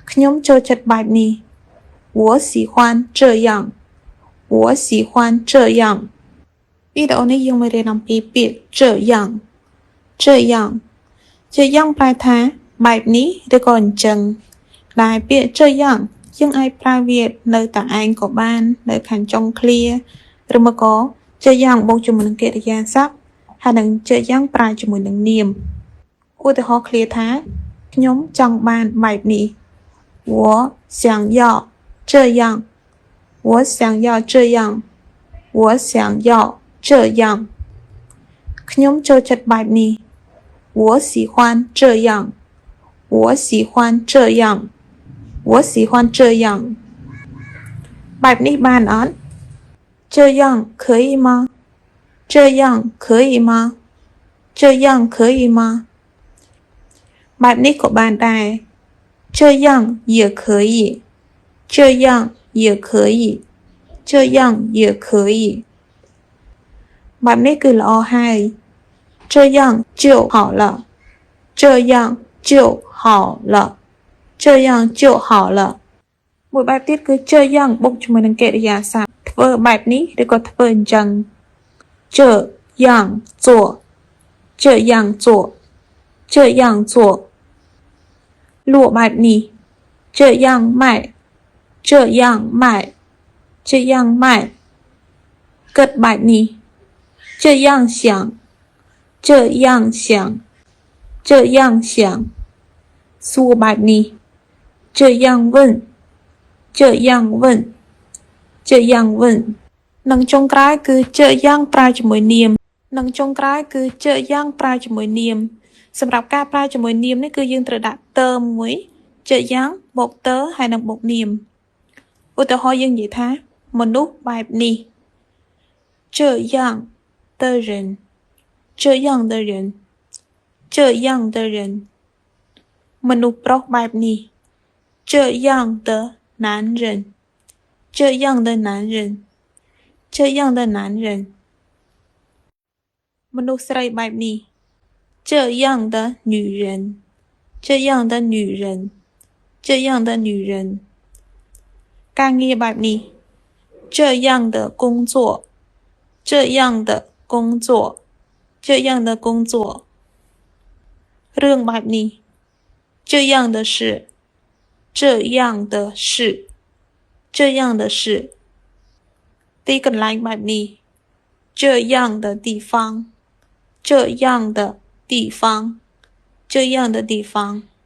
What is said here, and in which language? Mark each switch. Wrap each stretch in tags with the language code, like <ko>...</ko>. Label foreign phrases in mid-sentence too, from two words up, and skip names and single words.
<km>ខ្ញុំចូលចិត្តបែបនេះ</km> <zh>我喜欢这样我喜欢这样</zh> <km>វីដេអូនេះយើងមករៀនអំពីពាក្យ</km> <zh>这样这样这样</zh> <km>ប្រែថាបែបនេះឬក៏អញ្ចឹងដែលពាក្យ这样យើងអាចប្រើវានៅតែឯងក៏បាននៅខាងចុងឃ្លាឬមកក៏这样បូកជាមួយនឹងកិរិយាសព្ទហើយនឹង这样ប្រើជាមួយនឹងនាមឧទាហរណ៍ឃ្លាថាខ្ញុំចង់បានបែបនេះ</km> <zh>我想要这样我想要这样我想要这样</zh> <km>ខ្ញុំចូលចិត្តបែបនេះ</km> <zh>我喜欢这样我喜欢这样我喜欢这样</zh> <km>បែបនេះបានអត់</km> <zh>这样可以吗这样可以吗这样可以吗</zh> <km>បែបនេះក៏បានដែរ</km> <zh>这样也可以这样也可以这样也可以</zh> <km>បែបនេះគឺល្អហើយ</km> <zh>这样就好了这样就好了这样就好了</zh> <km>មួយបែបទៀតគឺ这样បូកជាមួយនឹងកិរិយាសព្ទធ្វើបែបនេះឬក៏ធ្វើអញ្ចឹង</km> <zh>这样做这样做这样做</zh> <km>លក់បែបនេះ</km> <zh>这样卖这样卖这样卖</zh> <km>គិតបែបនេះ</km> <zh>这样想这样想这样想</zh> <km>សួរបែប</km> <zh>នេះ这样问这样问这样问</zh> <km>និងចុងក្រោយគឺ</km> <zh>这样</zh> <km>ប្រើជាមួយនាមនិង ចុងក្រោយគឺ这样ប្រើជាមួយនាមសម្រាប់ការប្រើជាមួយនាមនេះគឺយើងត្រូវដាក់តើមួយ这样បូកតើហើយនឹងបូកនាមឧទាហរណ៍យើងនិយាយថាមនុស្សបែបនេះ</km> <zh>这样的人这样的人这样的人</zh> <km>មនុស្សប្រុសបែបនេះ</km> <zh>这样的男人这样的男人这样的男人</zh> <km>មនុស្សស្រីបែបនេះ</km> <zh>这样的女人这样的女人这样的女人</zh> <km>ការងារបែបនេះ</km> <zh>这样的工作这样的工作这样的工作</zh> <km>រឿងបែបនេះ</km> <zh>这样的事这样的事这样的事</zh> <km>ទីកន្លែងបែបនេះ</km> <zh>这样的地方这样的地方这样的地方</zh>